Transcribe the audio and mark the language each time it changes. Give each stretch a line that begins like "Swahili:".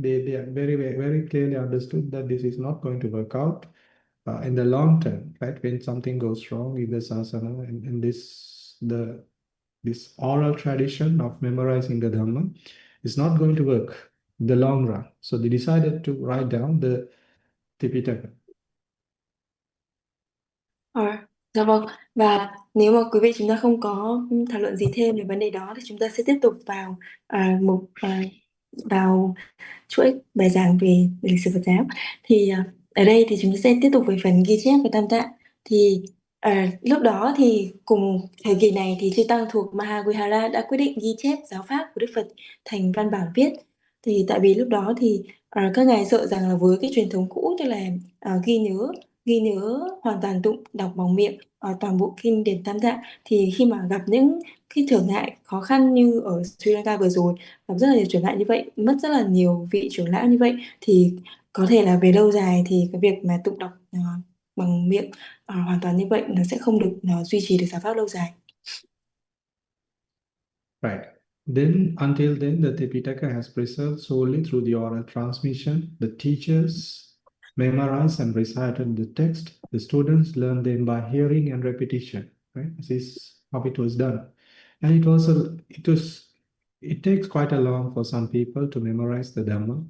English: They are very clearly understood that this is not going to work out in the long term, right? When something goes wrong in the sasana, and this oral tradition of memorizing the Dhamma is not going to work in the long run. So they decided to write down the Tipitaka.
Vietnamese: Dạ vâng, và nếu mà quý vị chúng ta không có thảo luận gì thêm về vấn đề đó thì chúng ta sẽ tiếp tục vào vào chuỗi bài giảng về lịch sử Phật giáo. Thì ở đây thì chúng ta sẽ tiếp tục về phần ghi chép và tam tạng. Thì lúc đó thì cùng thời kỳ này thì chư tăng thuộc Mahavihara đã quyết định ghi chép giáo pháp của Đức Phật thành văn bản viết. Thì tại vì lúc đó thì các ngài sợ rằng là với cái truyền thống cũ, tức là ghi nhớ hoàn toàn tụng đọc bằng miệng toàn bộ kinh điển tam tạng, thì khi mà gặp những cái trở ngại khó khăn như ở Sri Lanka vừa rồi, gặp rất là nhiều trở ngại như vậy, mất rất là nhiều vị trưởng lão như vậy, thì có thể là về lâu dài thì cái việc mà tụng đọc bằng miệng hoàn toàn như vậy nó sẽ không được duy trì được giáo pháp lâu dài.
English: Right. Then, until then, the Tipitaka has preserved solely through the oral transmission. The teachers memorized and recited the text. The students learned them by hearing and repetition. Right. This is how it was done, and it takes quite a long for some people to memorize the Dhamma.